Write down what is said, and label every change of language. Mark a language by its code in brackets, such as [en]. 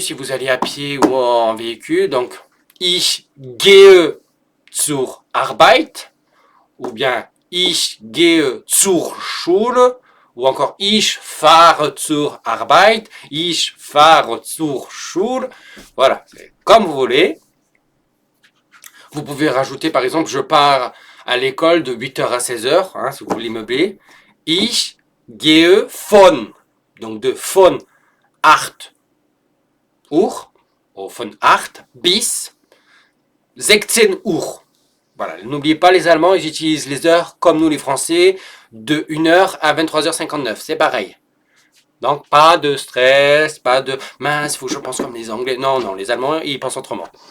[fr] Si vous allez à pied ou en véhicule, donc ich [de] gehe zur Arbeit ou bien ich gehe zur Schule ou encore ich fahre zur Arbeit, ich fahre zur Schule. [fr] Voilà, c'est comme vous voulez. Vous pouvez rajouter par exemple je pars à l'école de 8h à 16h, hein, si vous voulez meubler. [de] Ich gehe von, [fr] donc de [de] von 8 Uhr, ou von 8 bis 16 Uhr. [fr] Voilà, n'oubliez pas les Allemands, ils utilisent les heures comme nous les Français, de 1h à 23h59, c'est pareil. Donc pas de stress, pas de mince, il faut que je pense comme les Anglais. Non, non, les Allemands, ils pensent autrement.